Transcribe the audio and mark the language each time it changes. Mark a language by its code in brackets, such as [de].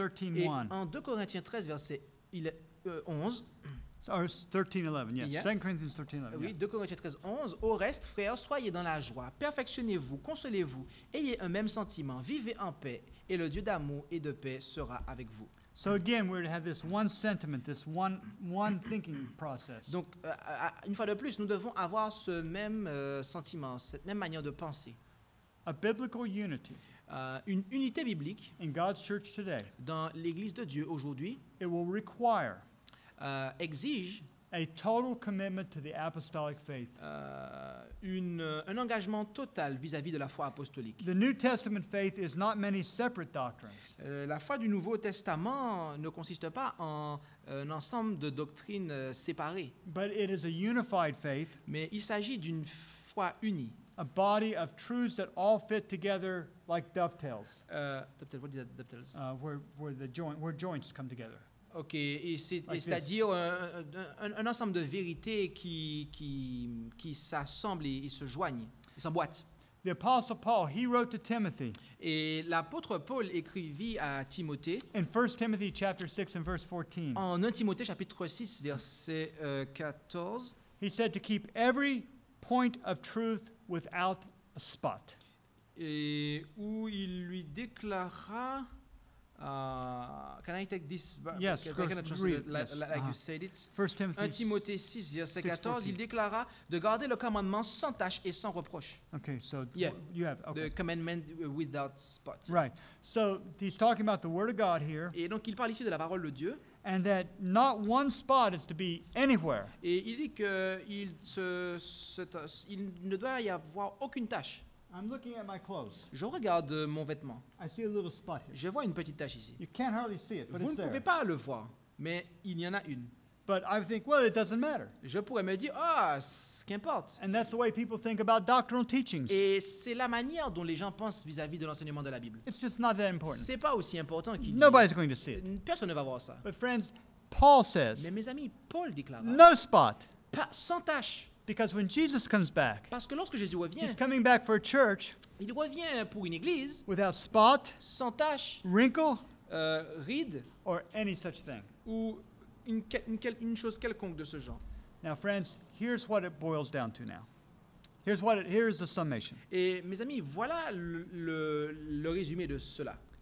[en] 13:1, [fr] en 2 Corinthiens 13, verset 11, [en] or 13:11, yes, Yeah. 2 Corinthians 13:11. [fr] oui, 2 Corinthiens 13, 11, au reste, frères, soyez dans la joie, perfectionnez-vous, consolez-vous, ayez un même sentiment, vivez en paix, et le Dieu d'amour et de paix sera avec vous. [en] So again, we're to have this one sentiment, this one thinking process. [fr] Donc, une fois de plus, nous devons avoir ce même sentiment, cette même manière de penser. [en] A biblical unity [fr] Une unité biblique [en] in God's church today, [fr] dans l'Église de Dieu aujourd'hui [en] it will require [fr] exige [en] a total commitment to the apostolic faith. [fr] un engagement total vis-à-vis de la foi apostolique. [en] The New Testament faith is not many separate doctrines. [fr] La foi du Nouveau Testament ne consiste pas en un ensemble de doctrines séparées, [en] But it is a unified faith, [fr] mais il s'agit d'une foi unie. [en] a body of truths that all fit together like dovetails, What is that, dovetails? where joints come together. [fr] Ok, et [en] Like [fr] c'est-à-dire un ensemble de vérités qui s'assemblent et se joignent, et s'emboîtent. [en] The Apostle Paul, he wrote to Timothy [fr] Et l'apôtre Paul écrivit à Timothée, [en] in 1 Timothy chapter 6 and verse 14. [fr] en 1 Timothée chapitre 6, verset 14, [en] He said to keep every point of truth without a spot. [fr] et où il lui déclara... [en] can I take this? Yes, Because go I cannot read, translate it yes. like you Uh-huh. said it. 1 Timothy. [fr] 1 Timothée 6, verset 14, [en] 6:14. [fr] il déclara de garder le commandement sans tache et sans reproche. [en] Okay, so Yeah. you have, okay. The commandment without spot. Right. So he's talking about the Word of God here, [fr] Et donc il parle ici de la parole de Dieu. [en] and that not one spot is to be anywhere. [fr] Et il dit qu'il il ne doit y avoir aucune tache. [en] I'm looking at my clothes. [fr] Je regarde mon vêtement. [en] I see a little spot here. [fr] Je vois une petite tache ici. [en] You can't hardly see it, but [fr] Vous [en] it's [fr] ne pouvez [en] there. [fr] pas le voir, mais il y en a une. [en] But I think, well, it doesn't matter. [fr] Je pourrais me dire, ah, ce qu'importe. [en] And that's the way people think about doctrinal teachings. [fr] Et c'est la manière dont les gens pensent vis-à-vis de l'enseignement de la Bible. [en] It's just not that important. [fr] C'est pas aussi important qu'il [en] Nobody's going to see it. [fr] Personne ne va voir ça. [en] But friends, Paul says, [fr] Mais mes amis, Paul déclara, [en] no spot. [fr] pas sans tache. [en] Because when Jesus comes back, [fr] Parce que lorsque Jésus revient, [en] he's coming back for a church [fr] il revient pour une église [en] without spot, [fr] sans tache, [en] wrinkle, [fr] ride [en] or any such thing. [fr] ou une chose quelconque de ce genre. [en] Now, friends, here's what it boils down to now. Here's the summation. [fr] Et mes amis, voilà le résumé de cela.